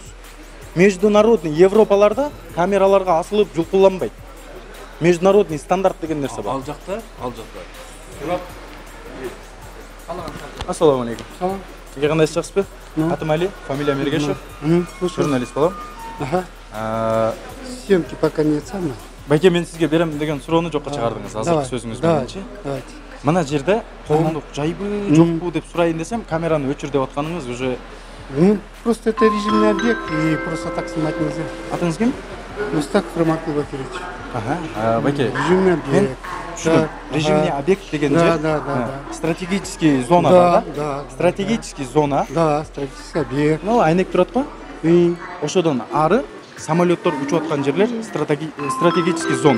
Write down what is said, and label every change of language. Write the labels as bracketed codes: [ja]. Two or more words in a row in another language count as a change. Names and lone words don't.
[ky] Международный Европаларда камераларга асылып жулкуланбайт. Международный стандарт деген нерсе бар. Ал жакта. [ar] السلام عليكم. [ky] Сизге кандай чаксызбы? Атым Али, фамилиям Ергешев. Журналист болом. [ru] Съемки пока нет самое. [ky] Байке, мен сизге берем деген суроону жокко чыгардыңыз азыркы сөзүңүз мененчи. [ru] Давайте. [ky] Мына жерде коомдук жайбы жокпу деп сурайын десем, камераны өчүр деп атканыңыз уже [ru] Просто это режимный объект и просто так снимать нельзя. [ky] Атыңыз ким? Мустак Фармакул Бакирович. Байке, [ru] Режимный объект. режимный объект [ky] деген жер. [ru] Да. Стратегический зона [ky] бар да? [ru] Да. Стратегический зона. Да, стратегический объект. [ky] Ну, айнек турат го? Ошодон ары самолеттор учуп аткан жерлер [ru] стратегический зона.